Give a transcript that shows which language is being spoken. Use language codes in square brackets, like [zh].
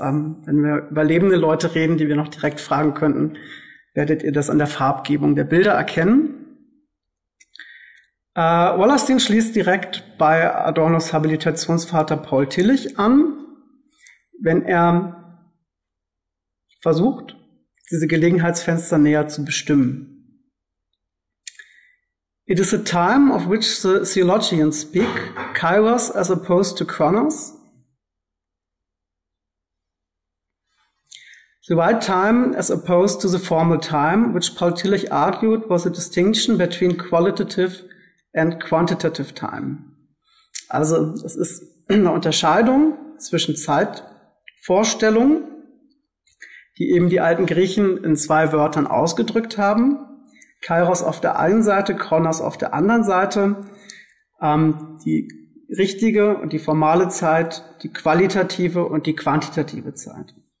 [de] Wenn wir über lebende Leute reden, die wir noch direkt fragen könnten, werdet ihr das an der Farbgebung der Bilder erkennen. Wallerstein schließt direkt bei Adornos Habilitationsvater Paul Tillich an, wenn er versucht, diese Gelegenheitsfenster näher zu bestimmen. [en] It is a time of which the theologians speak, Kairos as opposed to Chronos. The right time as opposed to the formal time, which Paul Tillich argued was a distinction between qualitative and quantitative time. [de] Also es ist eine Unterscheidung zwischen Zeit Vorstellung, die eben die alten Griechen in zwei Wörtern ausgedrückt haben. Kairos auf der einen Seite, Chronos auf der anderen Seite. Die richtige und die formale Zeit, die qualitative und die quantitative Zeit.